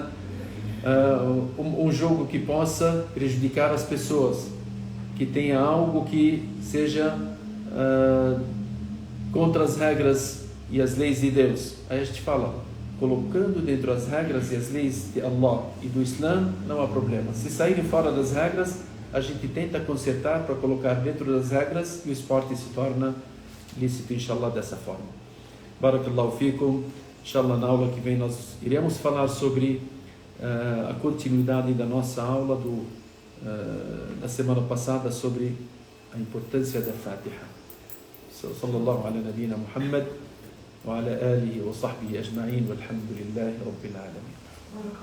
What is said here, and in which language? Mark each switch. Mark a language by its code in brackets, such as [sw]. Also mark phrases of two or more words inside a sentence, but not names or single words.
[pt] Um jogo que possa prejudicar as pessoas, que tenha algo que seja contra as regras e as leis de Deus. Aí a gente fala, colocando dentro as regras e as leis de Allah e do Islã, não há problema. Se saírem fora das regras, a gente tenta consertar para colocar dentro das regras e o esporte se torna lícito, inshallah, dessa forma. [ar] بارك الله فيكم. [pt] Inshallah, na aula que vem nós iremos falar sobre a continuidade da nossa aula da semana passada sobre a importância da Fatiha. [ar] صلى الله على نبينا محمد وعلى آله وصحبه أجمعين والحمد لله رب العالمين.